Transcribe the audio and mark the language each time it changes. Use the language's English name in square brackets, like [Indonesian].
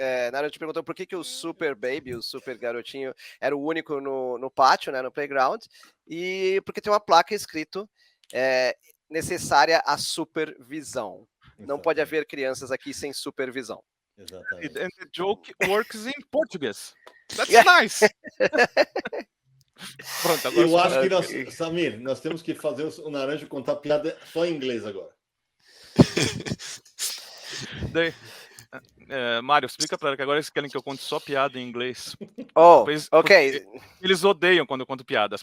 [Portuguese] Naruto perguntou por que o Super Baby, o Super Garotinho, era o único no pátio, né, no playground, e porque tem uma placa escrito necessária a supervisão. Não pode haver crianças aqui sem supervisão. Exatamente. [English] And the joke works in Portuguese. That's nice. [Portuguese] Pronto, agora Eu acho que nós, Samir, nós temos que fazer o Naranjo contar piada só em inglês agora. Mário, explica para ela que agora eles querem que eu conte só piada em inglês. [English] Oh, [Portuguese] Porque [English] okay. [Portuguese] Eles odeiam quando eu conto piadas.